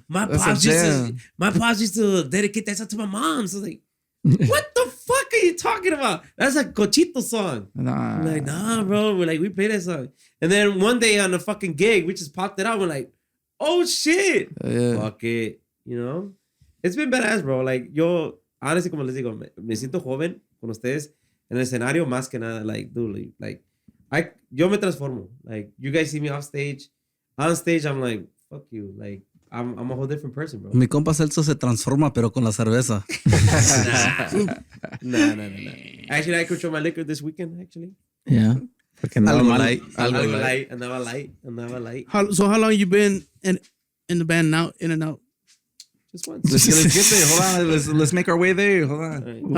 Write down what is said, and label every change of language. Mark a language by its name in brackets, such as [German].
[English] My That's pops a used jam. to dedicate that song to my mom. So I was like, what the fuck are you talking about? That's a Cochito song. Nah. I'm like, nah, bro. We're like, we play that song. And then one day on the fucking gig, we just popped it out. We're like, oh shit. Yeah. Fuck it. You know? It's been badass, bro. Like, [Spanish] yo, [English] honestly, [Spanish] como les digo, me siento joven con ustedes en el escenario más que nada. [English] Like, dude, [Spanish] yo me transformo. [English] Like, you guys see me off stage. On stage, I'm like, fuck you. Like, I'm a whole different person, bro. [Spanish] Mi compa Celso se transforma, pero con la cerveza. [English] Nah. Actually, I control my liquor this weekend, actually. Yeah. [Spanish] Porque andaba Algo mal. [English] light. [Spanish] Andaba light. [English] So how long you been in the band now, in and out? Just once. Let's get there. Hold on. Let's make our way there. Hold on.